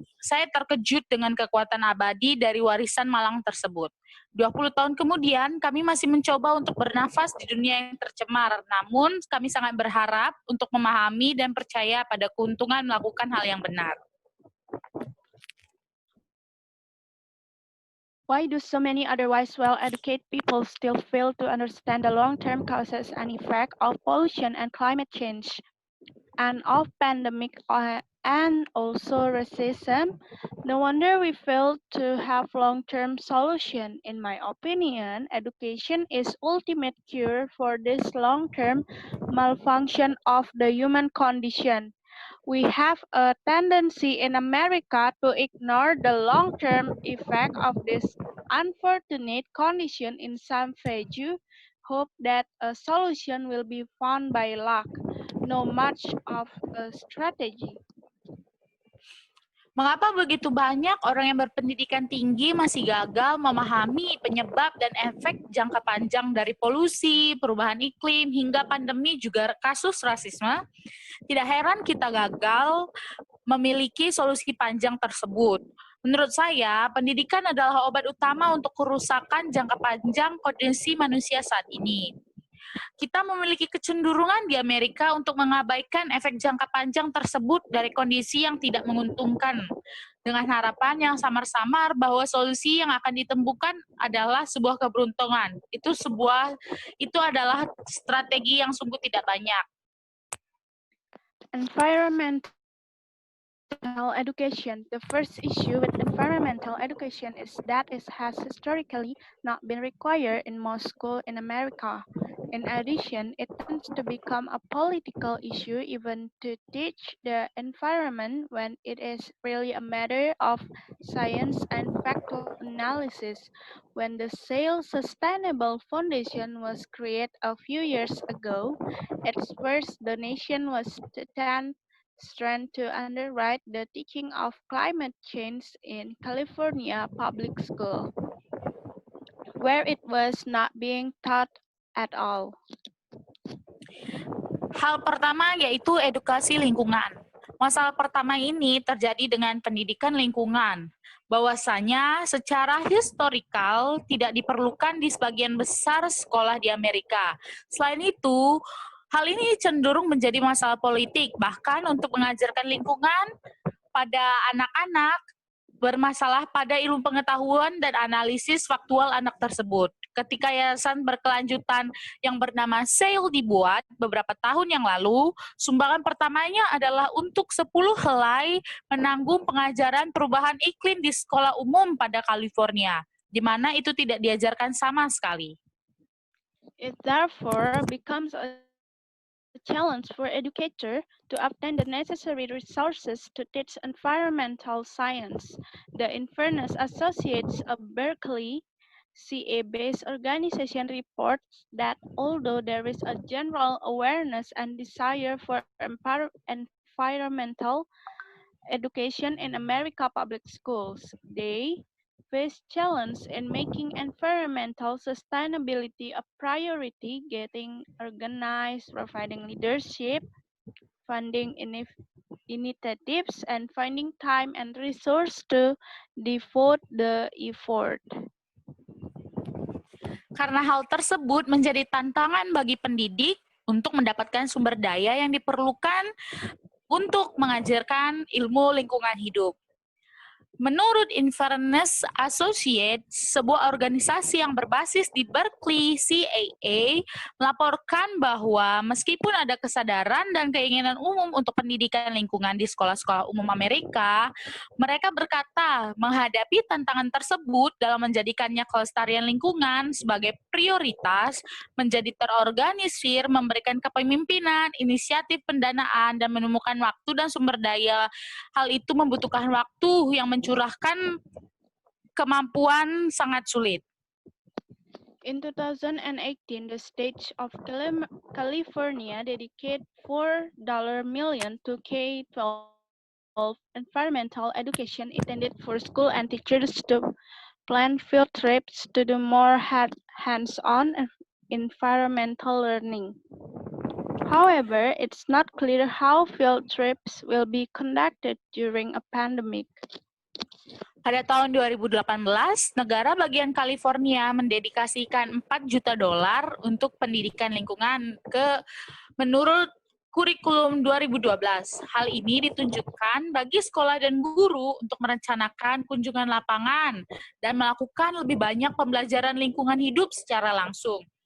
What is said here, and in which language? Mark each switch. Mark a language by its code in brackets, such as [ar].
[id] Saya terkejut dengan kekuatan abadi dari warisan malang tersebut. 20 tahun kemudian, kami masih mencoba untuk bernafas di dunia yang tercemar. Namun, kami sangat berharap untuk memahami dan percaya pada keuntungan melakukan hal yang benar. [en] Why do so many otherwise well-educated people still fail to understand the long-term causes and effects of pollution and climate change, and of pandemic and also racism? No wonder we fail to have long-term solution. In my opinion, education is ultimate cure for this long-term malfunction of the human condition. We have a tendency in America to ignore the long-term effect of this unfortunate condition in some vague hope that a solution will be found by luck, no much of a strategy. [id] Mengapa begitu banyak orang yang berpendidikan tinggi masih gagal memahami penyebab dan efek jangka panjang dari polusi, perubahan iklim, hingga pandemi juga kasus rasisme? Tidak heran kita gagal memiliki solusi panjang tersebut. Menurut saya, pendidikan adalah obat utama untuk kerusakan jangka panjang kondisi manusia saat ini. Kita memiliki kecenderungan di Amerika untuk mengabaikan efek jangka panjang tersebut dari kondisi yang tidak menguntungkan, dengan harapan yang samar-samar bahwa solusi yang akan ditemukan adalah sebuah keberuntungan. Itu adalah strategi yang sungguh tidak banyak. [en] Environmental education. The first issue with environmental education is that it has historically not been required in most schools in America. In addition, it tends to become a political issue even to teach the environment when it is really a matter of science and factual analysis. When the SAIL Sustainable Foundation was created a few years ago, at first the nation was trying to underwrite the teaching of climate change in California public school, where it was not being taught at all. [id] Hal pertama yaitu edukasi lingkungan. Masalah pertama ini terjadi dengan pendidikan lingkungan. Bahwasanya secara historikal tidak diperlukan di sebagian besar sekolah di Amerika. Selain itu, hal ini cenderung menjadi masalah politik, bahkan untuk mengajarkan lingkungan pada anak-anak bermasalah pada ilmu pengetahuan dan analisis faktual anak tersebut. Ketika yayasan berkelanjutan yang bernama SAIL dibuat beberapa tahun yang lalu, sumbangan pertamanya adalah untuk 10 helai menanggung pengajaran perubahan iklim di sekolah umum pada California, di mana itu tidak diajarkan sama sekali. [en] It therefore becomes a challenge for educators to obtain the necessary resources to teach environmental science. The Inverness Associates of Berkeley CA-based organization reports that although there is a general awareness and desire for environmental education in America public schools, they face challenge in making environmental sustainability a priority, getting organized, providing leadership, funding initiatives, and finding time and resource to devote the effort. [id] Karena hal tersebut menjadi tantangan bagi pendidik untuk mendapatkan sumber daya yang diperlukan untuk mengajarkan ilmu lingkungan hidup. Menurut Inverness Associates, sebuah organisasi yang berbasis di Berkeley CAA melaporkan bahwa meskipun ada kesadaran dan keinginan umum untuk pendidikan lingkungan di sekolah-sekolah umum Amerika, mereka berkata menghadapi tantangan tersebut dalam menjadikannya kelestarian lingkungan sebagai prioritas, menjadi terorganisir, memberikan kepemimpinan, inisiatif pendanaan, dan menemukan waktu dan sumber daya. Hal itu membutuhkan waktu yang mencurahkan kemampuan sangat sulit. [en] In 2018, the state of California dedicated $4 million to K-12 environmental education intended for school and teachers to plan field trips to do more hands-on environmental learning. However, it's not clear how field trips will be conducted during a pandemic. [id] Pada tahun 2018, negara bagian California mendedikasikan $4 juta untuk pendidikan lingkungan menurut kurikulum 2012. Hal ini ditunjukkan bagi sekolah dan guru untuk merencanakan kunjungan lapangan dan melakukan lebih banyak pembelajaran lingkungan hidup secara langsung.